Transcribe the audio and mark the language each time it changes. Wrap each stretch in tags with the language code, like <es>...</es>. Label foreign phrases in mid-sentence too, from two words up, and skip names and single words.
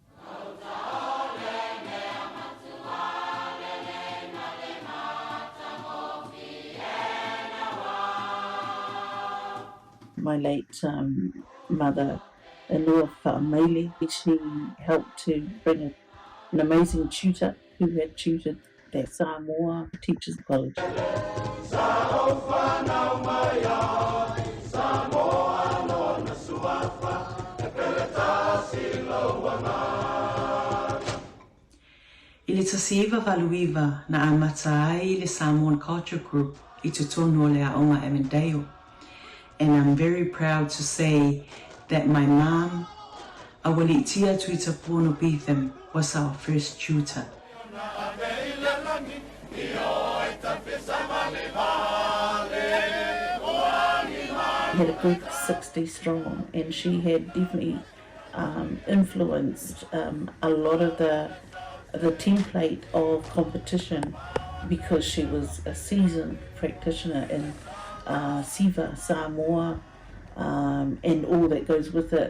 <en>My late mother, Anua Fa'amaili, she helped to bring an amazing tutor who had tutored at Samoa Teachers College.</en> <sm>I le tasiiva valuiva na amata ai le Samoan Culture Group I totonu o le aonga Avondale.</sm> <en>And I'm very proud to say that my mom, Awalitia Tuitapono Betham, was our first tutor. We had a group of 60 strong, and she had definitely influenced a lot of the template of competition, because she was a seasoned practitioner in</en> <sm>Siva, Samoa,</sm> <en>and all that goes with it.</en>